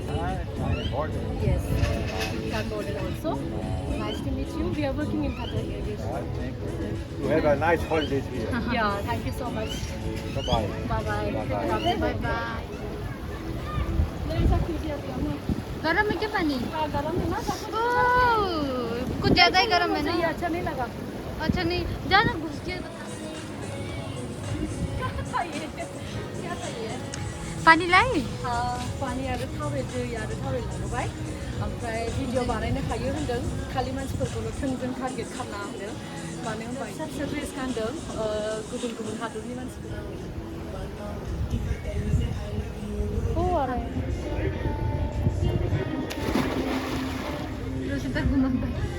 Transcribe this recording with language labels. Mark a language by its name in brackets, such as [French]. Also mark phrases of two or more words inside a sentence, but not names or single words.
[English] China border. Yes, Bhutan border also. Nice to meet you. We are working in Qatar Airways. You have a nice holidays here. Yeah, thank you so much. Bye bye. Bye bye. Bye-bye. Bye bye. There is a fridge here. [Hindi] गरम है क्या पानी? हाँ, गरम है ना? ओह, कुछ ज्यादा ही गरम है ना? ये अच्छा नहीं लगा. अच्छा नहीं जाना घुस के क्या था ये? क्या था ये? पानी लाई? [Bodo] पानी आरो थावे दै आरो थावे लांबाय. ओमफ्राय भिडिअ बानायनो हायो होनदों. खालि मानसिफोरखौल' थोंजों टारगेट खालामना होनदों. मानो होनबा फिसा फिसा ड्रेस गानदों. गुबुन गुबुन हादरनि मानसिफोरा. Oh, आरो [Nepali] Rosita घुमाउँदै.